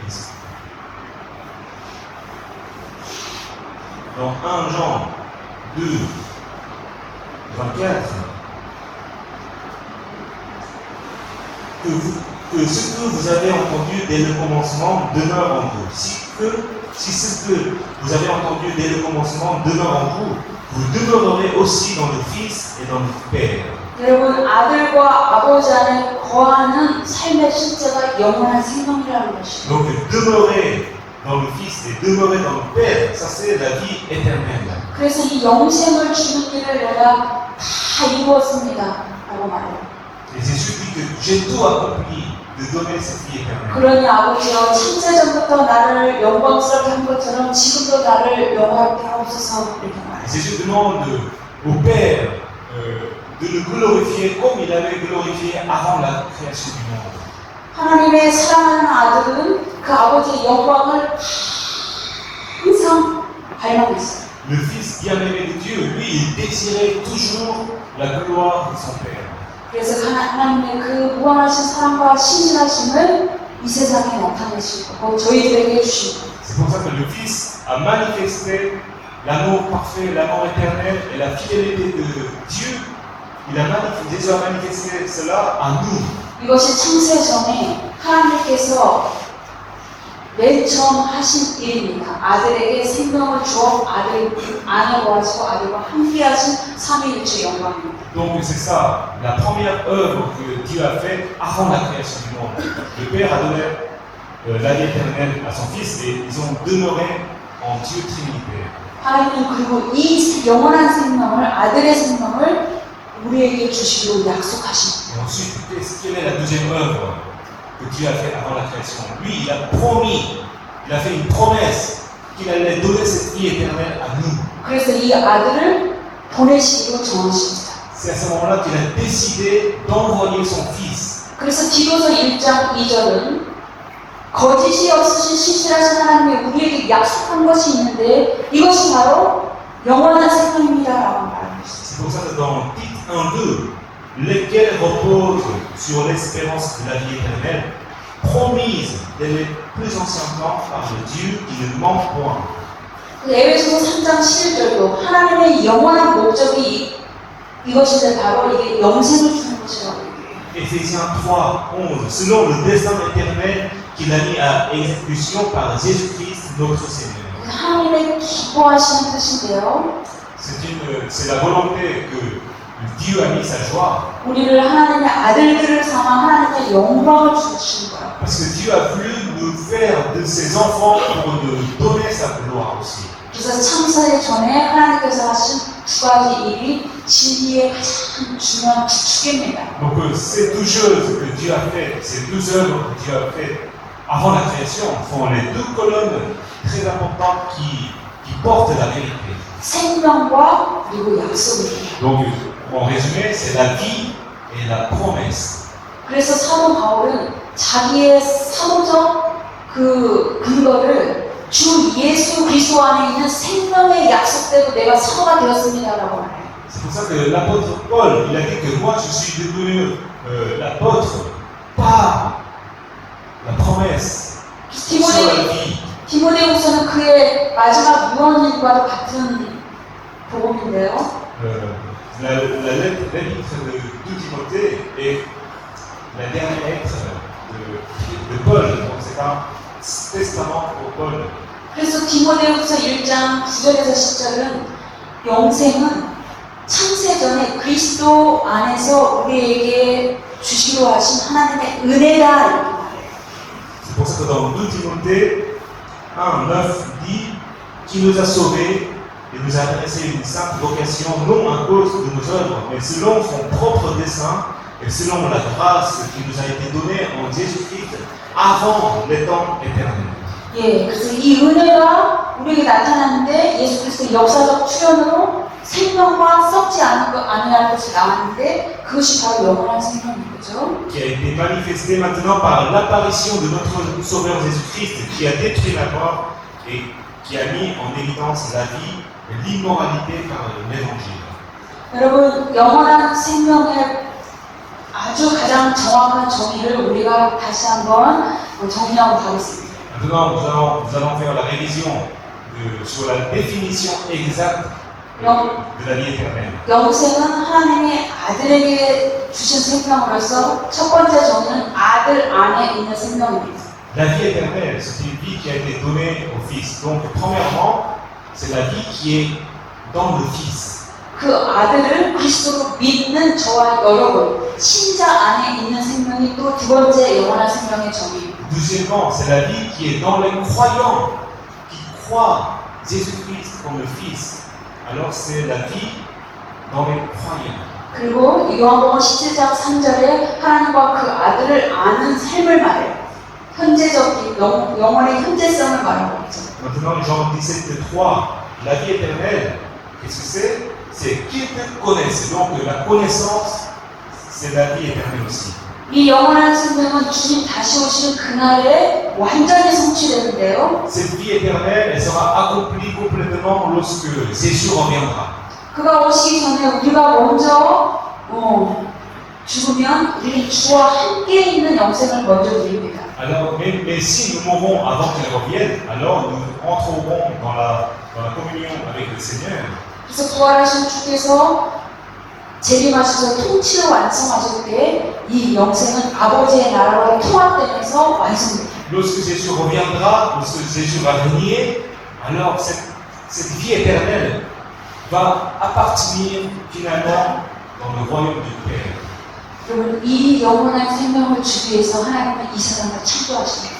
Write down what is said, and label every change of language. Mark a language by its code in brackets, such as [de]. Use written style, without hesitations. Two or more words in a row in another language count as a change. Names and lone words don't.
[fr] Dans 1 Jean 2, 24, que ce que vous avez entendu dès le commencement demeure en vous. Si ce que vous avez entendu dès le commencement demeure en vous, vous demeurerez aussi dans le Fils et dans le Père. [ko] 여러분 아들과 아버지 안에 거하는 삶의 실제가 영원한 생명이라는 것입니다. [fr] Donc demeurer dans le Fils et demeurer dans le Père, ça c'est la vie éternelle. [ko] 그래서 이 영생을 주는 일을 내가 다 이루었습니다 라고 말해요. [fr] Et Jésus dit que j'ai tout accompli de donner cette vie éternelle. [ko] 그러니 아버지여 창세전부터 나를 영광스럽게 한 것처럼 지금도 나를 영화롭게 하옵소서 이렇게 말해요. [fr] Jésus demande au Père de le glorifier comme il avait glorifié avant la création du monde. [ko] 하나님의 사랑하는 아들은 그 아버지의 영광을 항상 발망고 있어요. [fr] Le Fils bien-aimé de Dieu, lui, il désirait toujours la gloire de son Père. [ko] 그래서 하나님의 그 무한하신 사랑과 신실하심을 이 세상에 나타내시고 저희들에게 해주시고 [fr] C'est pour ça que le Fils a manifesté l'amour parfait, l'amour éternel et la fidélité de Dieu. Jésus a manifesté cela à nous. [ko] 이것이 창세 전에 하나님께서 맨 처음 하신 일입니다. 아들에게 생명을 주어 아들 안에 거하시고 아들과 함께 하신 삼위일체 영광입니다. [fr] Donc c'est ça, la première œuvre que Dieu a faite avant la création du monde. Le Père a donné la vie éternelle à son Fils et ils ont demeuré en Dieu Trinité. [ko] 하나님은 그리고 이 영원한 생명을 아들의 생명을 우리에게 주시기로 약속하십니다. [fr] Et ensuite, quelle est la deuxième œuvre que Dieu a faite avant la création? Lui, il a promis, il a fait une promesse qu'il allait donner cette vie éternelle à nous. [ko] 그래서 이 아들을 보내시기로 정하십니다. [fr] C'est à ce moment-là qu'il a décidé d'envoyer son Fils. [ko] 그래서 디도서 1장 2절은 거짓이 없으신 신실하신 하나님이 우리에게 약속한 것이 있는데 이것이 바로 영원한 생명입니다라고 말합니다. [fr] C'est pour ça que dans Tite 1:2, lesquels reposent sur l'espérance de la vie éternelle, promise dès les plus anciens temps par le Dieu qui ne ment point. [ko] 에베소서 3장 11절도 하나님의 영원한 목적이 이것인데 바로 이게 영생을 주는 것이라고 얘기해요. [fr] Éphésiens 3:11, selon le destin éternel qu'il a mis à exécution par Jésus-Christ notre Seigneur. [ko] 하나님의 기뻐하시는 뜻인데요. [fr] C'est la volonté que Dieu a mis sa joie. [ko] 우리를 하나님의 아들들을 삼아 하나님의 영광을 주시는 거예요. [fr] Parce que Dieu a voulu nous faire de ses enfants pour nous donner sa gloire aussi. [ko] 그래서 창세 전에 하나님께서 하신 두 가지 일이 진리의 가장 중요한 축입니다. [fr] Donc ces deux choses que Dieu a faites, ces deux œuvres que Dieu a faites avant la création, sont les deux colonnes très importantes qui portent la vérité. [ko] 생명과 그리고 약속입니다. [fr] Donc en résumé, c'est la vie et la promesse. [ko] 그래서 사도 바울은 자기의 사도적 그 근거를 주 예수 그리스도 안에 있는 생명의 약속대로 내가 사도가 되었습니다라고 말해요. [fr] C'est pour ça que l'apôtre Paul, il a dit que moi je suis devenu l'apôtre par la promesse sur la vie. [ko] 디모데후서는 그의 마지막 유언인과도 같은 복음인데요. [fr] La lettre de Timothée est la dernière lettre de Paul. Donc c'est un testament pour Paul. [ko] 그래서 디모데후서 1장 9절에서 10절은 영생은 창세 전에 그리스도 안에서 우리에게 주시기로 하신 하나님의 은혜다 이렇게 말해요. [fr] C'est pour ça que dans 2 Timothée 1:9 dit qu'il nous a sauvés et nous a adressé une sainte vocation, non à cause de nos œuvres, mais selon son propre dessein et selon la grâce qui nous a été donnée en Jésus-Christ avant les temps éternels. [ko] 예, 그래서 이 은혜가 우리에게 나타났는데 예수 그리스도의 역사적 출현으로 생명과 썩지 아니할 것이 나왔는데 그것이 바로 영원한 생명인 거죠. [fr] Qui a été manifesté maintenant par l'apparition de notre Sauveur Jésus-Christ, qui a détruit la mort et qui a mis en évidence la vie et l'immoralité par l'Évangile. [ko] 여러분, 영원한 생명의 아주 가장 정확한 정의를 우리가 다시 한번 정리하고 가겠습니다. [fr] Maintenant, nous allons faire la révision sur la définition exacte de la vie éternelle. [ko] 영생은 하나님이 아들에게 주신 생명으로서 첫 번째 정의는 아들 안에 있는 생명입니다. [fr] La vie éternelle, c'est une vie qui a été donnée au Fils. Donc, premièrement, c'est la vie qui est dans le Fils. [ko] 그 아들을 그리스도로 믿는 저와 여러분, 신자 안에 있는 생명이 또 두 번째 영원한 생명의 정의입니다. [fr] Deuxièmement, c'est la vie qui est dans les croyants, qui croient Jésus-Christ comme le Fils. Alors c'est la vie dans les croyants. [ko] 그리고 요한복음 17장 3절에 하나님과 그 아들을 아는 삶을 말해요. 현재적인 영혼의 현재성을 말하고 있죠. [fr] Maintenant, Jean 17, 3, la vie éternelle, qu'est-ce que c'est? C'est qu'ils te connaissent. Donc, la connaissance, c'est la vie éternelle aussi. [ko] 이 영원한 생명은 주님 다시 오시는 그날에 완전히 성취되는데요. [fr] Cette vie éternelle, elle sera accomplie complètement lorsque Jésus reviendra. [ko] 그가 오시기 전에 우리가 먼저 죽으면 우리는 주와 함께 있는 영생을 먼저 누립니다. [fr] Alors, mais si nous mourrons avant qu'il revienne, alors nous entrerons dans la communion avec le Seigneur. [ko] 그래서 부활하신 주께서 재림하셔서 통치를 완성하실 때 이 영생은 아버지의 나라와 통합되면서 완성됩니다. [fr] Lorsque Jésus reviendra, lorsque Jésus va régner, alors cette vie éternelle va appartenir finalement dans le royaume du Père. [ko] 여러분, 이 영원한 생명을 주기 위해서 하나님은 이 세상을 창조하십니다.